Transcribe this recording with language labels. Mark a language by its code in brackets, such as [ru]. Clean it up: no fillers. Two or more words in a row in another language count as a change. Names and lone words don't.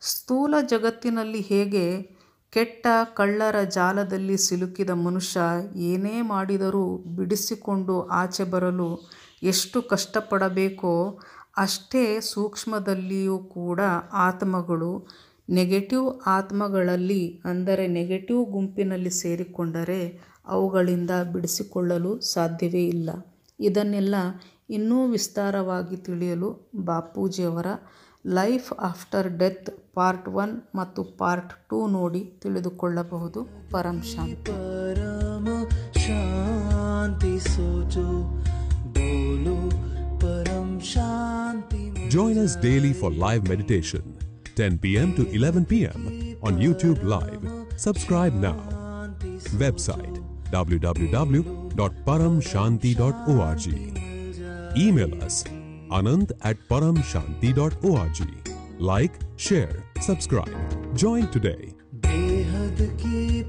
[kn] ಸ್ಥೂಲ ಜಗತ್ತಿನಲ್ಲಿ ಹೇಗೆ ಕೆಟ್ಟ ಕಳ್ಳರ ಜಾಲದಲ್ಲಿ ಸಿಲುಕಿದ ಮನುಷ್ಯ ಏನೇ ಮಾಡಿದರೂ ಬಿಡಿಸಿಕೊಂಡು ಆಚೆ ಬರಲು ಎಷ್ಟು ಕಷ್ಟಪಡಬೇಕೋ ಅಷ್ಟೇ ಸೂಕ್ಷ್ಮದಲ್ಲಿಯೂ ಕೂಡ ಆತ್ಮಗಳು ನೆಗೆಟಿವ್ ಆತ್ಮಗಳಲ್ಲಿ ಅಂದರೆ ನೆಗೆಟಿವ್ ಗುಂಪಿನಲ್ಲಿ ಸೇರಿಕೊಂಡರೆ ಅವುಗಳಿಂದ ಬಿಡಿಸಿಕೊಳ್ಳಲು ಸಾಧ್ಯವೇ ಇಲ್ಲ. ಇದನ್ನೆಲ್ಲ ಇನ್ನೂ ವಿಸ್ತಾರವಾಗಿ ತಿಳಿಯಲು ಬಾಪೂಜಿಯವರ ಲೈಫ್ ಆಫ್ಟರ್ ಡೆತ್ ಪಾರ್ಟ್ 1 ಮತ್ತು ಪಾರ್ಟ್ 2 ನೋಡಿ ತಿಳಿದುಕೊಳ್ಳಬಹುದು. ಪರಂ ಶಾಂತಿ. [hi] परम शांति सोचो बोलो परम शांति. [en] Join us daily for live meditation, 10 p.m. to 11 p.m. on YouTube Live. Subscribe now. Website www.paramshanti.org. Email us anand@paramshanti.org. Like, share, subscribe. Join today. [hi] बेहद की